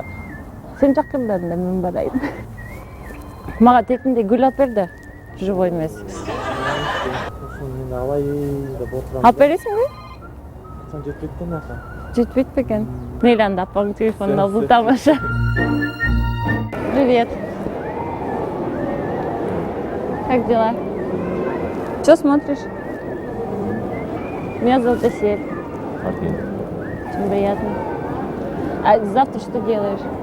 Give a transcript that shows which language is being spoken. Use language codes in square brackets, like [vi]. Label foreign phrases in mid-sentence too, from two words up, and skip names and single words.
[ky] Сен чакыр да анда, мен барайын. Мага текинде гүл алып бер да. Живой эмес. Мен алайын деп отурам. Алып бересиңби? Сон жетпейт экен ака. Жетпейт бекен. Мейли анда апаңдын телефонун алып тамаша. [ru] Привет. Как дела? Что смотришь? Меня зовут Асель. Окей. Очень приятно. А завтра что делаешь?